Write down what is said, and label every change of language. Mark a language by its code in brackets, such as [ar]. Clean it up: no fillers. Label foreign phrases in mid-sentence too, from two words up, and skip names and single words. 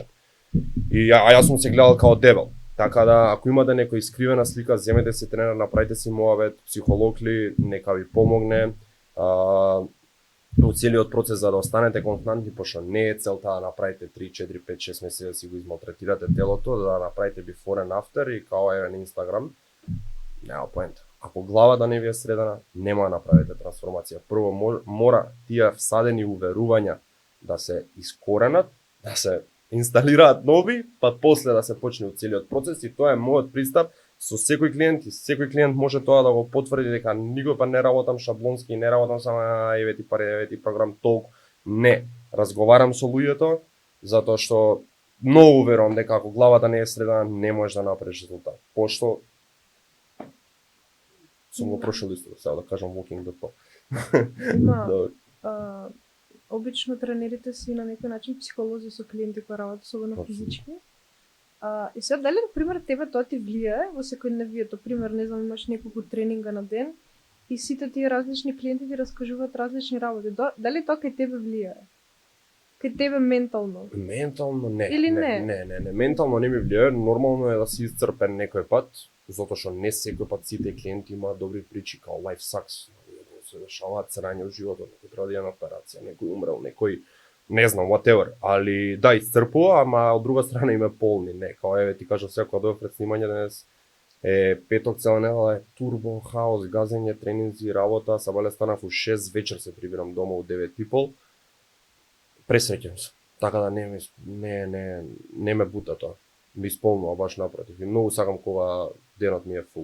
[mk] И јас сум се гледал као дебел. Така да, ако имате некоја искривена слика, земете се тренер, направите си муавет, психолог ли, нека ви помогне. Во целиот процес за да останете константни, пошто не е целта да направите 3, 4, 5, 6 месеци да си го измалтретирате телото, да направите [en] before and after [mk] и као еве на Инстаграм, нема поента. Ако главата не ви е средена, нема да направите трансформација. Прво мора тие всадени уверувања да се искоренат, да се инсталираат нови, па после да се почне целиот процес и тоа е мојот пристап со секој клиент и секој клиент може тоа да го потврди дека никога не работам шаблонски, не работам само еве ти пари, еве ти програм толку. Не, разговарам со луѓето затоа што многу верувам дека ако главата не е средена не можеш да направиш резултат. Пошто сум го прошол исто, сега да кажам [en] walking the talk. [mk] Обично тренерите си на некој начин психолози со клиенти кои работат, особено физички. И сега дали на пример тебе тоа ти влијае во секојдневието, пример не знам имаш неколку тренинга на ден и сите тие различни клиенти ти раскажуваат различни работи. Дали тоа кај тебе влијае? Кај тебе ментално? Ментално не. Или не? Не. Ментално не ми влијае, нормално е да си исцрпен некој пат, затоа што не секој пат сите клиенти имаат добри причи, као [en] life sucks. [mk] Се дешаваат срање од животот, некој треба да иде на операција, некој умрел, некој не знам, whatever, али да, исцрпува, ама од друга страна име полни, не, као еве ти кажав сега кога дојдов пред снимање денес, петок цела недела е турбо, хаос, газење, тренинзи, работа, сабале станав у 6 вечер се прибирам дома у 9 и пол, пресреќен сум, така да не ме бута тоа, ми исполнува баш напротив и многу сакам кога денот ми е фул.